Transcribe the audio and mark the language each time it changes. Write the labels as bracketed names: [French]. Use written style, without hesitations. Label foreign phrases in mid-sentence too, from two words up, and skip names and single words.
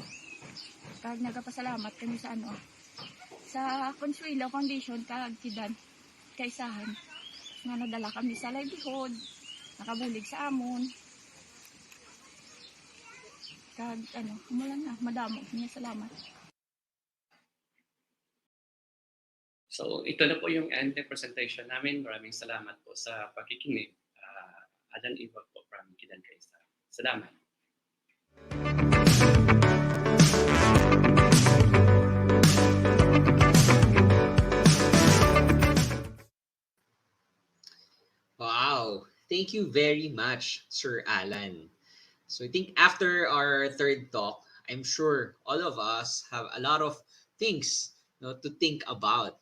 [Hiligaynon] Kag nagapasalamat kami sa sa Consuelo Foundation kag kidan kaisahan nga nadala kami sa livelihood, nakabulig sa amon. Kag umulan na, madamo niya salamat. [Filipino] So ito na po yung end ng presentation namin. Maraming salamat po sa pakikinig. Adan Iwag po from Kidan Kaisa. Salamat. Wow! [English] Thank you very much, Sir Alan. So I think after our third talk, I'm sure all of us have a lot of things to think about.